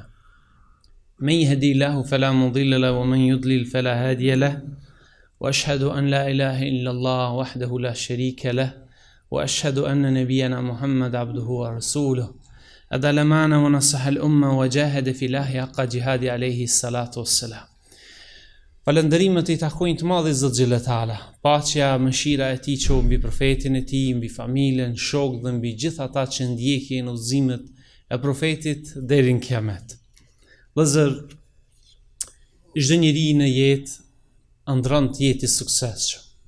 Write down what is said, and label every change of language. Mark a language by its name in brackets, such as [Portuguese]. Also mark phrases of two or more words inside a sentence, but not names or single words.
[Arabic] من يهدي الله فلا مضل له ومن يضلل فلا هادي له وأشهد أن لا إله إلا الله وحده لا شريك له وأشهد أن نبينا محمد عبده ورسوله أدى الأمانة ونصح الأمة وجاهد في الله حق جهاده عليه الصلاة والسلام. [Albanian] Falënderimet I takojnë të madhi Zot xheletaala. Paqja, mëshira e Tij qoftë mbi profetin e Tij, mbi familjen, shokët dhe mbi gjithë ata që ndjekin udhëzimet e profetit deri në Kiamet. Vëllazër, çdo njeri në jetë ëndron të jetë I suksesshëm.